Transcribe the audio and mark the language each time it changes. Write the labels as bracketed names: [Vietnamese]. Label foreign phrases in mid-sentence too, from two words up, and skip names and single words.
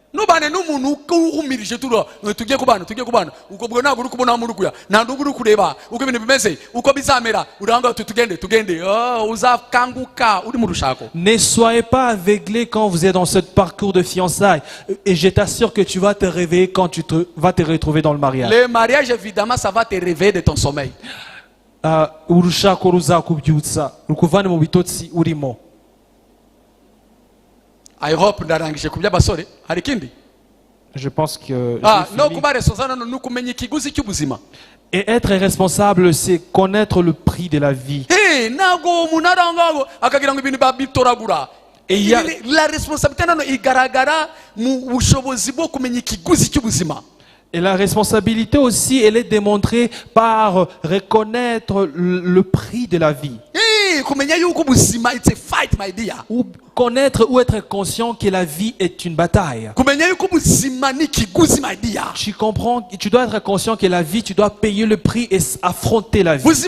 [French] Ne soyez pas aveuglés quand vous êtes dans ce parcours de fiançailles. Et je t'assure que tu vas te réveiller quand tu vas te retrouver dans le mariage. Le mariage, évidemment, ça va te réveiller de ton sommeil. [English] I hope [Kinyarwanda] ndarangije kubya basore hari kindi. [French] Je pense que [Kinyarwanda] no kuba responsable no kumenya ikiguzi cy'ubuzima. [French] Et être responsable, c'est connaître le prix de la vie. [Kinyarwanda] Nago munaranga akagira ngo ibintu babitoragura. [French] Et la responsabilité [Kinyarwanda] nano igaragara mu bushobozi bwo kumenya ikiguzi cy'ubuzima. [French] Et la responsabilité aussi, elle est démontrée par reconnaître le prix de la vie. Ou connaître ou être conscient que la vie est une bataille. Tu comprends, tu dois être conscient que la vie, tu dois payer le prix et affronter la vie.